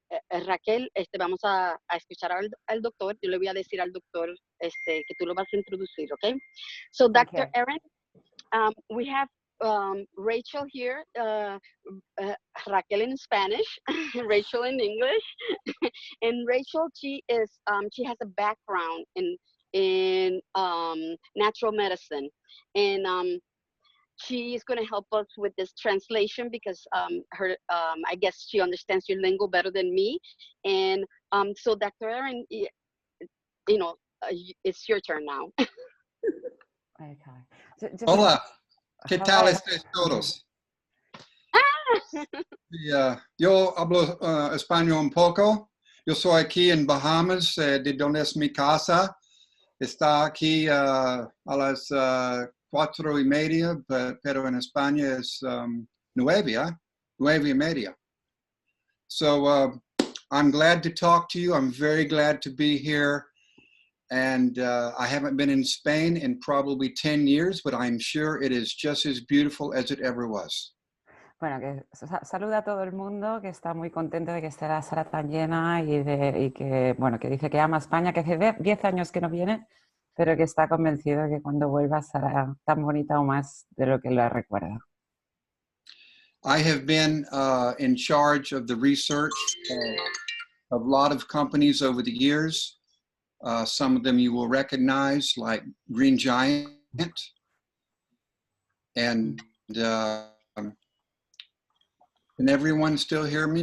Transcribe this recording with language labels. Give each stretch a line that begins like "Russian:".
Spanish: Raquel, vamos a escuchar al doctor. Yo le voy a decir al doctor que tú lo vas a introducir, ¿ok?
English: So, Dr. Ahrens, we have Rachel here, Raquel in Spanish, Rachel in English, and Rachel, she has a background in natural medicine, and she is going to help us with this translation because I guess she understands your lingo better than me. And so, Dr. Ahrens, it's your turn now. Okay.
Spanish: Hola, ¿qué tal estáis todos? Yo hablo español un poco. Yo soy aquí en Bahamas, de donde es mi casa. Está aquí a las 4:30, pero en España es 9:30.
English: So I'm glad to talk to you. I'm very glad to be here. And I haven't been in Spain in probably 10 years, but I'm sure it is just as beautiful as it ever was.
Spanish: Bueno, que saluda a todo el mundo, que está muy contento de que esté la sala tan llena y que, bueno, que dice que ama España, que hace 10 años que no viene, pero que está convencido de que cuando vuelva será tan bonita o más de lo que la recuerda.
English: I have been in charge of the research of a lot of companies over the years. Some of them you will recognize, like Green Giant. And can everyone still hear me?